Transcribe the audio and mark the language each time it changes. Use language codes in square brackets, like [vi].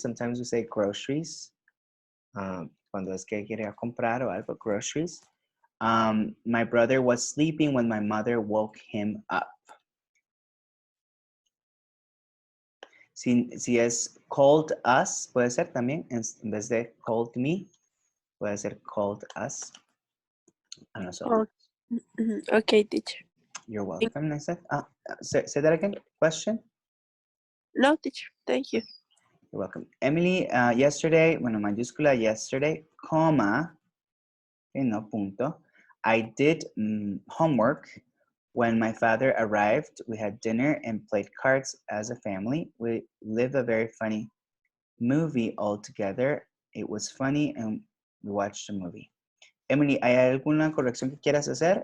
[es] Sometimes we say groceries, cuando es que quería comprar o algo, groceries. [en] My brother was sleeping when my mother woke him up. [es] Si es called us, puede ser también, en vez de called me, puede ser called us a nosotros. [en] Okay, teacher. You're welcome, Naiseth. Say that again, question? No, teacher, thank you. You're welcome. Emily, yesterday, mayúscula yesterday, comma, okay, no punto. I did homework. When my father arrived, we had dinner and played cards as a family. We lived a very funny movie all together. It was funny and we watched a movie. [es] Emily, ¿hay alguna corrección que quieras hacer?